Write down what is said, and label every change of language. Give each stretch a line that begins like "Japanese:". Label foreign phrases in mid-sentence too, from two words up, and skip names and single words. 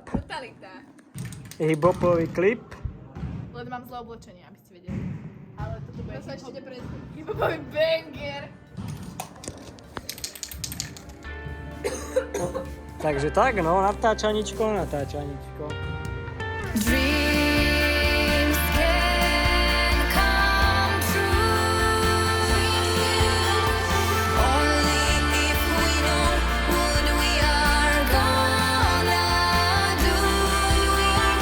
Slovak: Totalita. hip-hopový klip. Len mám zlé oblečenie, aby ste vedeli. Ale toto bude hip-hopový banger. Takže tak, no, natáčaničko.
English: Dreams can come true only if we know what we are gonna do.